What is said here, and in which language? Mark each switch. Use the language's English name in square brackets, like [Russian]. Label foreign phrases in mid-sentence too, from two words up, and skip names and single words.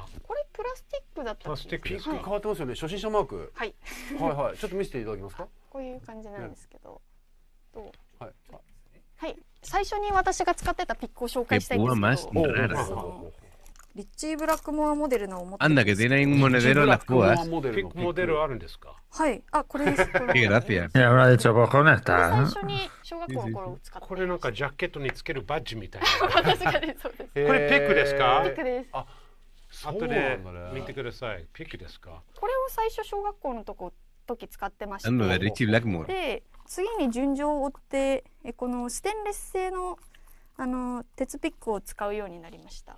[Japanese] これプラスチックだったプラスチックですか？変わってますよね。初心者マーク。はい。はいはい。ちょっと見せていただけますか？こういう感じなんですけど。はい。はい。最初に私が使ってたピックを紹介したいんですけ [Spanish] más [Japanese] ど。 [Spanish] raras. [Japanese] リッチー・ブラックモアモデルのを持ってるん [Spanish] Anda, [Japanese] で [Spanish] que [Japanese] すけど [Spanish] tiene un monedero en las púas. [Japanese] ピックモデルあるんですか？はい。あ、これです。こ [Spanish] Qué [Japanese] れ [Spanish] gracia. Y habrá dicho, pues con [Japanese] 最 [Spanish] esta, ¿no? [Japanese] 初に小学校の頃使ってこれなんかジャケットにつけるバッジみたいな。確かにそうです。これピックですか？ピックです。後で見てください。ピックですか？これを最初小学校の時使ってまし [Spanish] Ando de [Japanese] て、 [Spanish] Richie Blackmore. [Japanese] で次に順序を追ってこのステンレス製の鉄ピックを使うようになりました。